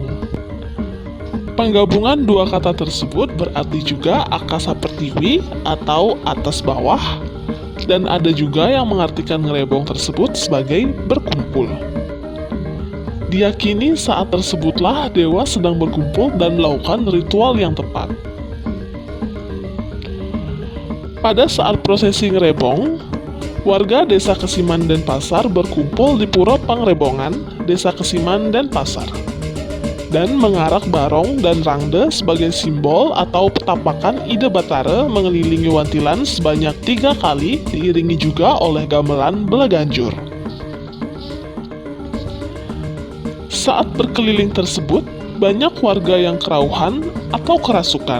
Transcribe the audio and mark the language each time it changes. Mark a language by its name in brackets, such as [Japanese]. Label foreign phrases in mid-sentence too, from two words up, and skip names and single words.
[Indonesian] Penggabungan dua kata tersebut berarti juga akasa pertiwi atau atas bawah, dan ada juga yang mengartikan ngerebong tersebut sebagai berkumpul. Diyakini saat tersebutlah dewa sedang berkumpul dan melakukan ritual yang tepat. Pada saat prosesi ngerebong, warga Desa Kesiman Denpasar berkumpul di Pura Pangrebongan, Desa Kesiman Denpasar, dan mengarak barong dan rangde sebagai simbol atau petapakan Ide Batara mengelilingi Wantilan sebanyak 3 kali, diiringi juga oleh gamelan Belaganjur. Saat berkeliling tersebut, banyak warga yang kerauhan atau kerasukan.